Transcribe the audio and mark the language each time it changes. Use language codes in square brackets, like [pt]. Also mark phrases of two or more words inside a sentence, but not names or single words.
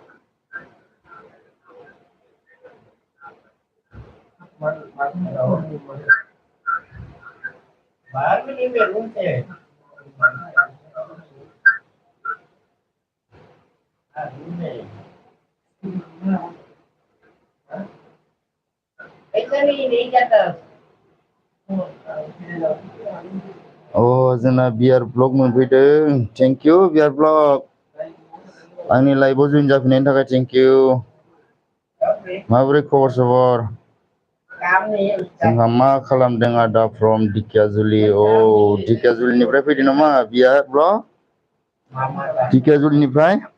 [hi] बाहर में नहीं मैं रूम पे रूम में ऐसा नहीं जाता [brx] Oh, जोंना बियार ब्लग मोनफैदों [en] thank you [brx] बियार ब्लग आंनि लाइभआव जइन जाफैनायनि थाखाय [en] thank you [brx] माबोरै खबर सबर जोंहा मा खालामदों आदा फ्रम ढेकियाजुलि औ ढेकियाजुलिनिफ्राय फैदों नामा बियार ब्लग ढेकियाजुलिनिफ्राय